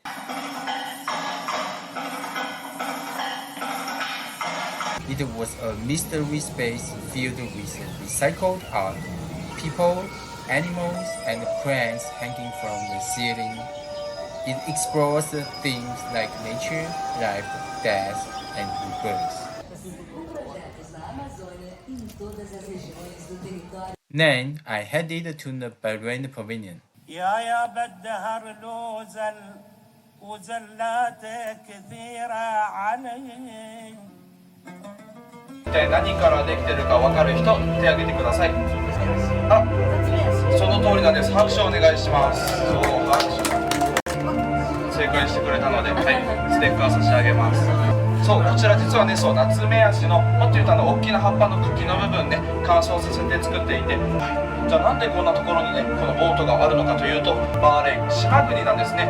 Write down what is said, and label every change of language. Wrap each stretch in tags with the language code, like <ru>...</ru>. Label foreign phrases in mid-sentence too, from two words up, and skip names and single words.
<en>It was a mystery space filled with recycled art, people, animals, and plants hanging from the ceiling. It explores themes like nature, life, death, and rebirth. Then I headed to the Bahrain Pavilion. يا بالدهر لوزل وزلات كثيرة عني</en> <ja>体何からできてるか分かる人、手を挙げてください。あ、その通りなんです。拍手お願いします。そう、拍手。正解してくれたので、はい、ステッカー差し上げます。そう、こちら実はね、そう、ナツメヤシの、もっと言うと大きな葉っぱの茎の部分ね、乾燥させて作っていて、じゃあなんでこんなところにね、このボートがあるのかというと、バーレーン、島国なんですね。</ja>